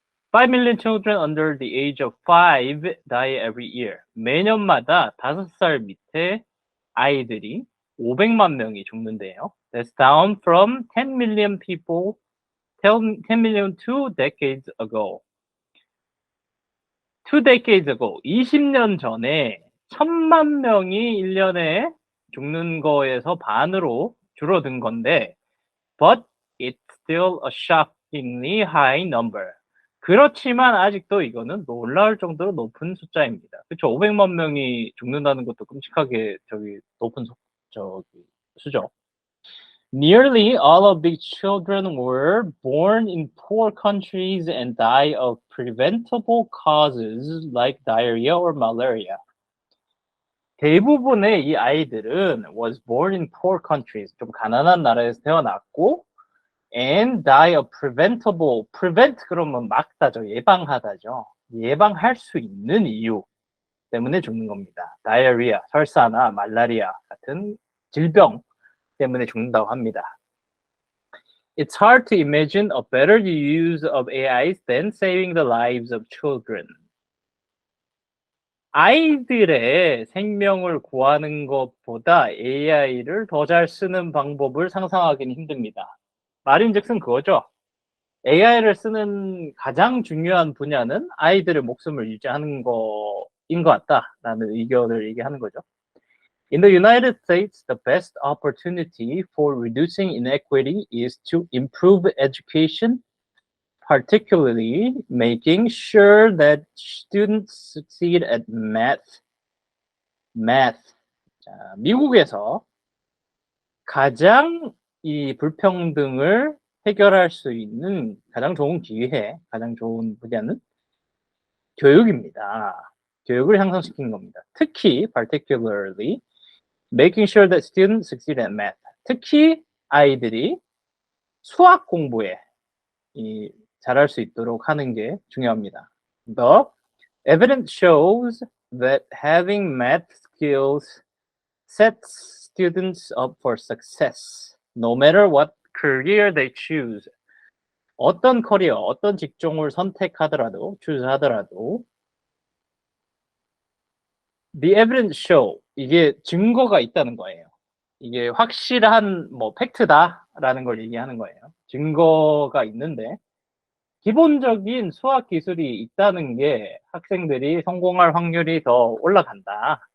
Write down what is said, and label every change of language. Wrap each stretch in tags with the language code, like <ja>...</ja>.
<en>5 million children under the age of 5 die every year.</en> <ko>매년마다 5살 밑에 아이들이 500만 명이 죽는데요.</ko> <en>That's down from 10 million people, 10 million 2 decades ago. 2 decades ago,</en> <ko>20년 전에 1000만 명이 1년에 죽는 거에서 반으로 줄어든 건데,</ko> <en>but it's still a shockingly high number.</en> <ko>그렇지만 아직도 이거는 놀라울 정도로 높은 숫자입니다. 그렇죠? 500만 명이 죽는다는 것도 끔찍하게 높은 수죠.</ko> <en>Nearly all of these children were born in poor countries and die of preventable causes like diarrhea or malaria.</en> <ko>대부분의 이 아이들은</ko> <en>was born in poor countries,</en> <ko>좀 가난한 나라에서 태어났고</ko> <en>and die of preventable,</en> <ko>prevent 그러면 막다죠, 예방하다죠. 예방할 수 있는 이유 때문에 죽는 겁니다. diarrhea, 설사나 말라리아 같은 질병 때문에 죽는다고 합니다.</ko> <en>It's hard to imagine a better use of AIs than saving the lives of children.</en> <ko>아이들의 생명을 구하는 것보다 AI를 더 잘 쓰는 방법을 상상하기는 힘듭니다. 말인즉슨 그거죠. AI를 쓰는 가장 중요한 분야는 아이들의 목숨을 유지하는 거인 것 같다라는 의견을 얘기하는 거죠.</ko> <en>In the United States, the best opportunity for reducing inequity is to improve education, particularly making sure that students succeed at math.</en> <ko>자, 미국에서 가장 이 불평등을 해결할 수 있는 가장 좋은 기회, 가장 좋은 분야는 교육입니다. 교육을 향상시키는 겁니다. 특히,</ko> <en>particularly, making sure that students succeed at math.</en> <ko>특히 아이들이 수학 공부에 잘할 수 있도록 하는 게 중요합니다.</ko> <en>The evidence shows that having math skills sets students up for success, no matter what career they choose.</en> <ko>어떤 커리어, 어떤 직종을 선택하더라도,</ko> <en>choose the evidence show,</en> <ko>이게 증거가 있다는 거예요. 이게 확실한 팩트다라는 걸 얘기하는 거예요. 증거가 있는데 기본적인 수학 기술이 있다는 게 학생들이 성공할 확률이 더 올라간다.</ko>